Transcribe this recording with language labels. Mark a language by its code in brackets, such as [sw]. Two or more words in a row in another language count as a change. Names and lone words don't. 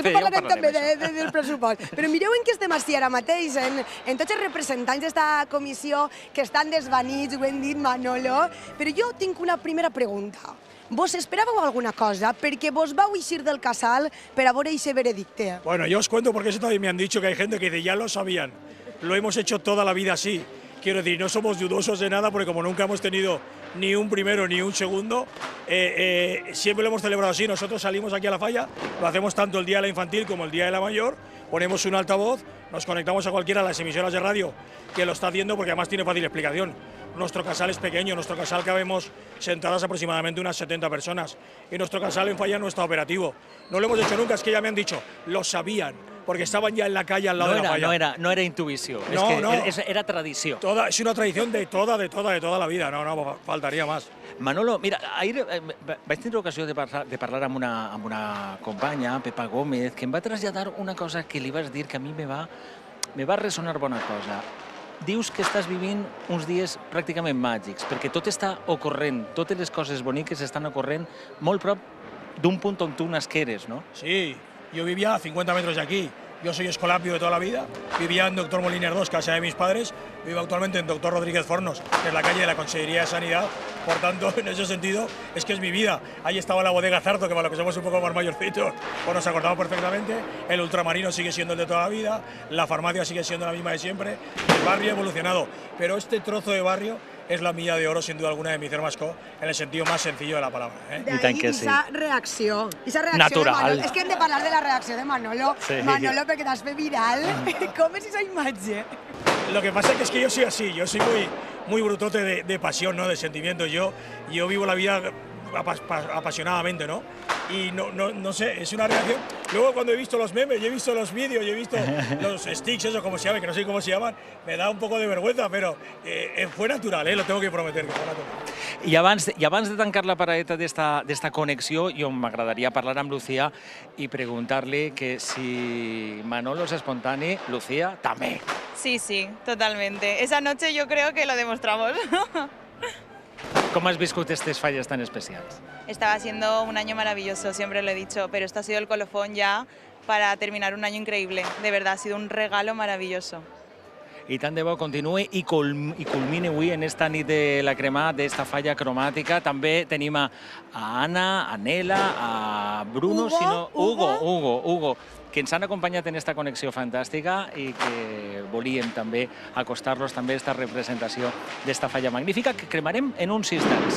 [ca] després parlarem també del pressupost. Però mireu en què estem així ara mateix, en tots els representants d'esta comissió que estan desvanits, ho hem dit Manolo, però jo tinc una primera pregunta. ¿Vos esperàveu alguna cosa? Perquè vos vau eixir del casal per a veure aquest veredicte. [es] Bueno, yo os cuento porque eso también me han dicho que hay gente que dice, ya lo sabían, lo hemos hecho toda la vida así. Quiero decir, no somos dudosos de nada porque como nunca hemos tenido ni un primero ni un segundo, siempre lo hemos celebrado así. Nosotros salimos aquí a la falla, lo hacemos tanto el día de la infantil como el día de la mayor, ponemos un altavoz, nos conectamos a cualquiera de las emisoras de radio que lo está haciendo porque además tiene fácil explicación. Nuestro casal es pequeño, nuestro casal cabemos sentadas aproximadamente unas 70 personas y nuestro casal en falla no está operativo. No lo hemos hecho nunca, es que ya me han dicho, lo sabían, porque estaban ya en la calle al lado de la falla. [ca] No era intuïció, era tradició. [es] Es una tradición de toda la vida, no, faltaría más. [ca] Manolo, mira, ahir vaig tindre ocasió de parlar amb una companya, Pepa Gómez, que em va traslladar una cosa que li vas dir que a mi me va ressonar bona cosa. Dius que estàs vivint uns dies pràcticament màgics, perquè tot està ocorrent, totes les coses boniques estan ocorrent molt prop d'un punt on tu nasqueres, ¿no? [es] Sí, yo vivía a 50 metros de aquí. Yo soy escolapio de toda la vida, vivía en Doctor Moliner 2, casa de mis padres, vivo actualmente en Doctor Rodríguez Fornos, que es la calle de la Consejería de Sanidad, por tanto, en ese sentido, es que es mi vida. Ahí estaba la bodega Zarzo, que para lo que somos un poco más mayorcitos, pues nos acordamos perfectamente, el ultramarino sigue siendo el de toda la vida, la farmacia sigue siendo la misma de siempre, el barrio ha evolucionado, pero este trozo de barrio es la milla de oro, sin duda alguna, de Misser Mascó, en el sentido más sencillo de la palabra. [ca] D'ahí esa reacció natural. De Manolo. És que hem de parlar de la reacció de Manolo. Sí. Manolo, perquè t'has fet viral. Com és esa imatge? [es] Lo que pasa es que yo soy así, yo soy muy brutote de pasión, ¿no? De sentimientos. Yo vivo la vida apasionadamente, ¿no? Y no sé, es una reacción. Luego cuando he visto los memes, yo he visto los vídeos, yo he visto los sticks, eso como se llaman, que no sé cómo se llaman, me da un poco de vergüenza, pero fue natural, lo tengo que prometer, que fue natural. [ca] I abans de tancar la paradeta d'esta connexió, jo m'agradaria parlar amb Lucía i preguntar-li que si Manolo es espontani, Lucía també. [es] Sí, totalmente. Esa noche yo creo que lo demostramos. [ca] ¿Cómo has viscut [es] estas fallas [ca] tan especials? [es] Estaba siendo un año maravilloso, siempre lo he dicho, pero esto ha sido el colofón ya para terminar un año increíble. De verdad, ha sido un regalo maravilloso. [ca] I tant de bo continuï i culmini avui en esta nit de la cremà d'esta falla cromàtica. També tenim a Anna, a Nela, a Bruno, Hugo, que ens han acompanyat en esta connexió fantàstica i que volíem també acostar-los també a esta representació d'esta falla magnífica que cremarem en uns instants.